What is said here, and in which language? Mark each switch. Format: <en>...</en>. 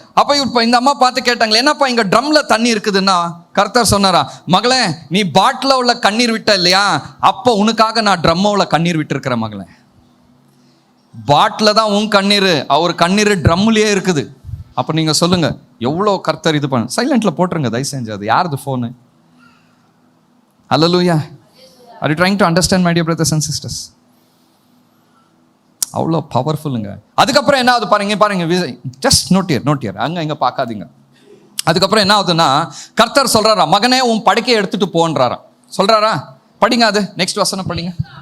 <ta>அப்ப இப்ப இந்த அம்மா பார்த்து கேட்டாங்களே, என்னப்பா இங்க ட்ரம்ல தண்ணி இருக்குதுன்னா கர்த்தர் சொன்னாரா, மகளே நீ பாட்டில உள்ள கண்ணீர் விட்ட இல்லையா, அப்போ உனக்காக நான் ட்ரம்ல உள்ள கண்ணீர் விட்டு இருக்கிறேன் மகளே. பாட்டில தான் உன் கண்ணீர், அவர் கண்ணீர் ட்ரம்லயே இருக்குது. அப்ப நீங்க சொல்லுங்க எவ்வளோ கர்த்தர் இது பண்ண. சைலண்ட்ல போட்டுருங்க தயவு செஞ்சு. அது யாருது phone? Hallelujah.</ta> <en>Are you trying to understand, my dear brothers and sisters?</en> <ta>அவ்வளோ பவர்ஃபுல்லுங்க. அதுக்கப்புறம் என்ன ஆகுது பாருங்க, ஜஸ்ட் நோட் இயர் அங்கே பார்க்காதீங்க. அதுக்கப்புறம் என்ன ஆகுதுன்னா கர்த்தர் சொல்றாரா, மகனே உன் படுக்கையை எடுத்துட்டு போன்றாரா. சொல்றாரா? படிங்க, அது நெக்ஸ்ட் வசனம் படிங்க.</ta>